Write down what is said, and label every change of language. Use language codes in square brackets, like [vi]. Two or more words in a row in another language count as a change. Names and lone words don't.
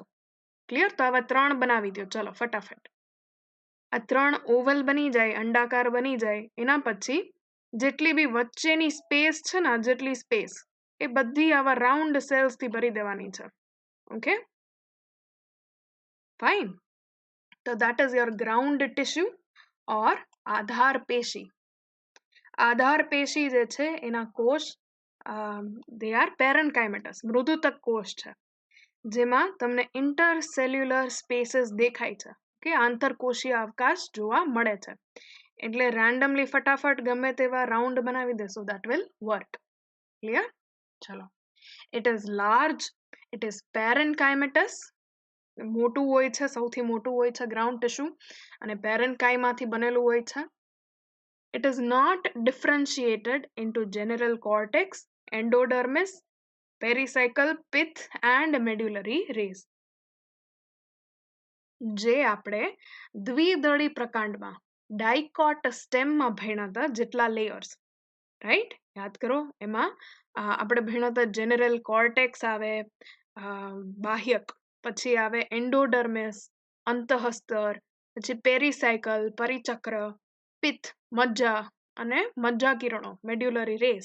[gu] ક્લિયર? તો આવા 3 બનાવી દો. ચલો ફટાફટ. આ 3 ઓવલ બની જાય, અંડાકાર બની જાય, એના પછી જેટલી બી વચ્ચેની સ્પેસ છે ને, જેટલી સ્પેસ એ બધી આવા રાઉન્ડ સેલ્સથી ભરી દેવાની છે. [en] okay, fine. તો that is your ground tissue or [gu] આધાર પેશી. આધાર પેશી જે છે એના કોષ [en] they are parenchymatous, [gu] મૃદુતક કોષ છે, જેમાં તમને [en] intercellular spaces [gu] દેખાય છે. કે આંતરકોષીય અવકાશ જોવા મળે છે. એટલે રેન્ડમલી ફટાફટ ગમે તેવા રાઉન્ડ બનાવી દેશો, [en] that will work. Clear? ચલો, it is large, it is parenchymatous, [gu] મોટું હોય છે, સૌથી મોટું હોય છે [en] ground tissue, [gu] અને પેરેન્કાઇમાથી બનેલું હોય છે. [en] It is not differentiated into general cortex, endodermis pericycle, pith and medullary rays. [gu] જે આપણે દ્વિદળી પ્રકાંડમાં [en] dicot stem [gu] ભણ્યા હતા જેટલા લેયર્સ, રાઈટ? યાદ કરો, એમાં આપણે ભણ્યા હતા [en] general cortex [gu] આવે, બાહ્યક, પછી આવે એન્ડોડર્મિસ, અંતઃસ્તર, પછી પેરીસાયકલ, પરિચક્ર, પિત્ત, મજ્જા અને મજ્જા કિરણો, [en] medullary rays.